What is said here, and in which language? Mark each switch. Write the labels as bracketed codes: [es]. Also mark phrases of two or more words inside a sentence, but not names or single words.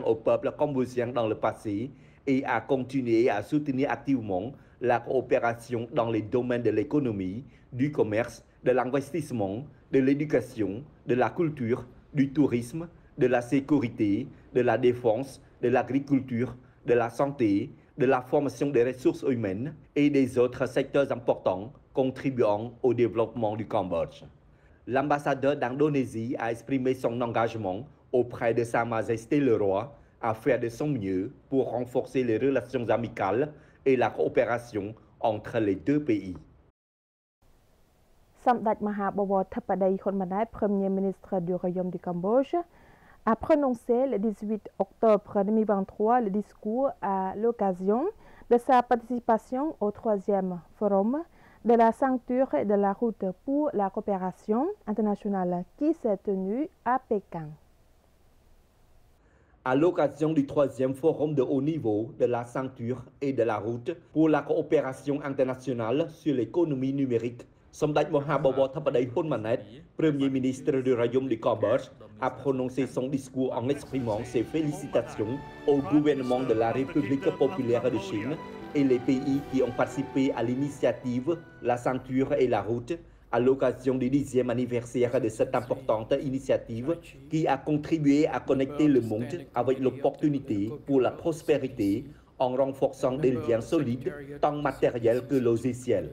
[fr] au peuple cambodgien dans le passé et a continué à soutenir activement la coopération dans les domaines de l'économie, du commerce, de l'investissement, de l'éducation, de la culture, du tourisme, de la sécurité, de la défense, de l'agriculture, de la santé, de la formation des ressources humaines et des autres secteurs importants contribuant au développement du Cambodge. L'ambassadeur d'Indonésie a exprimé son engagement auprès de Sa Majesté le roi à faire de son mieux pour renforcer les relations amicales et la coopération entre les deux pays. សម្ដេចមហាបវរធិបតីហ៊ុនម៉ាណែត Premier ministre du Royaume du Cambodge, a prononcé le 18 octobre 2023 le discours à l'occasion de sa participation au 3e forum de la ceinture et de la route pour la coopération internationale qui s'est tenu à Pékin. À l'occasion du 3e forum de haut niveau de la ceinture et de la route pour la coopération internationale sur l'économie numérique, សម្ដេចមហា បវរធិបតីហ៊ុនម៉ាណែត Premier ministre du Royaume du Cambodge, a prononcé son discours en exprimant ses félicitations au gouvernement de la République populaire de Chine et les pays qui ont participé à l'initiative La ceinture et la route à l'occasion du 10e anniversaire de cette importante initiative qui a contribué à connecter le monde avec l'opportunité pour la prospérité en renforçant des liens solides tant matériels que logiciels.